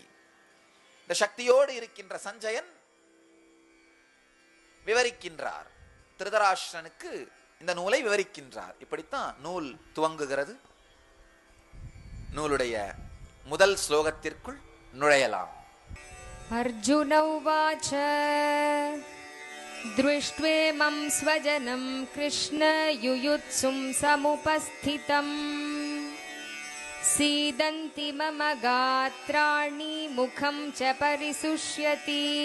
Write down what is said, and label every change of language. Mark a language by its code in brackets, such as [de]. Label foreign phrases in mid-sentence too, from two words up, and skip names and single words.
[ta] இந்த சக்தியோடு இருக்கின்ற சஞ்சயன் விவரிக்கின்றார், திருதராஷ்டிரனுக்கு இந்த நூலை விவரிக்கின்றார். இப்படித்தான் நூல் துவங்குகிறது. நூலுடைய முதல் ஸ்லோகத்திற்குள் நுழையலாம். [sa] अर्जुन उवाच दृष्ट्वेमं स्वजनं कृष्ण युयुत्सुं समुपस्थितम् सीदन्ति मम गात्राणि मुखं च परिशुष्यति